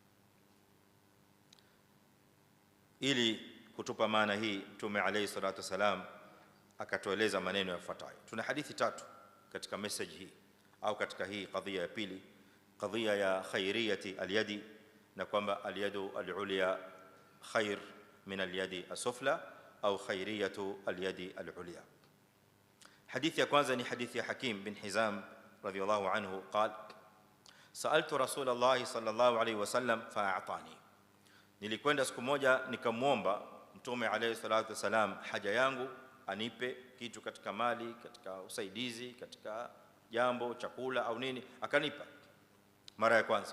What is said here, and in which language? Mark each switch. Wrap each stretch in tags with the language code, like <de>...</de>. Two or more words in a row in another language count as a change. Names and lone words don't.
<sw>Ili kutupa maana hii, Mtume</sw> <ar>عليه الصلاة والسلام</ar> <sw>akatueleza maneno yafuatayo. Tuna hadithi tatu katika message hii au katika hii kadhia ya pili, kadhia ya</sw> <ar>خيرية اليد,</ar> <sw>na kwamba</sw> <ar>اليد العليا خير من اليد السفلى أو خيرية اليد العليا.</ar> <sw>Hadithi ya kwanza ni hadithi ya Hakim bin Hizam</sw> <ar>رضي الله عنه قال سألت رسول الله صلى الله عليه وسلم فأعطاني,</ar> <sw>nilikwenda siku moja nikamwomba Mtume</sw> <ar>عليه الصلاة والسلام</ar> <sw>haja yangu, anipe kitu katika mali, katika usaidizi, katika jambo, chakula au nini, akanipa mara ya kwanza.</sw>